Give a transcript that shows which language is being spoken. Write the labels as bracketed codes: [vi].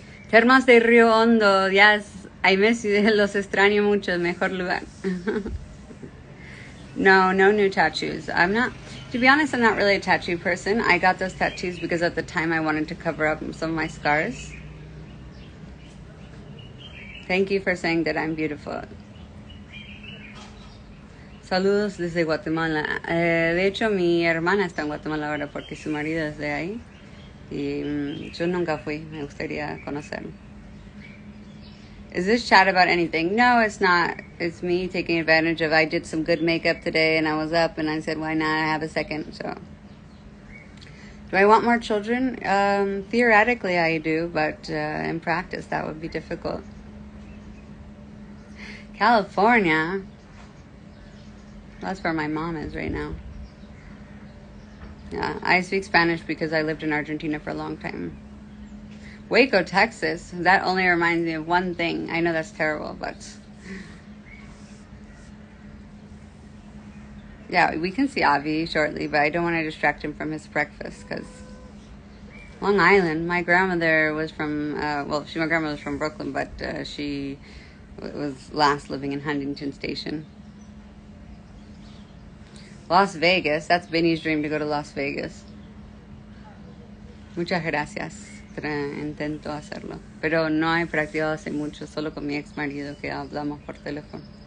[es] Termas de Rio Hondo, [en] yes, I miss you, [es] los extraño mucho, mejor lugar. [en] No new tattoos. To be honest, I'm not really a tattoo person. I got those tattoos because at the time I wanted to cover up some of my scars. Thank you for saying that I'm beautiful. [es] Saludos desde Guatemala. De hecho, mi hermana está en Guatemala ahora porque su marido es de ahí. Y yo nunca fui. Me gustaría conocerlo. [en] Is this chat about anything? No, it's not. It's me taking advantage of, I did some good makeup today and I was up and I said, why not? I have a second, so. Do I want more children? Theoretically, I do, but in practice, that would be difficult. California? That's where my mom is right now. Yeah, I speak Spanish because I lived in Argentina for a long time. Waco, Texas. That only reminds me of one thing. I know that's terrible, but... Yeah, we can see Avi shortly, but I don't want to distract him from his breakfast because Long Island. My grandmother was from, my grandmother was from Brooklyn, but she was last living in Huntington Station. Las Vegas. That's Benny's dream, to go to Las Vegas. [es] Muchas gracias. Intento hacerlo. Pero no he practicado hace mucho, solo con mi ex marido que hablamos por teléfono.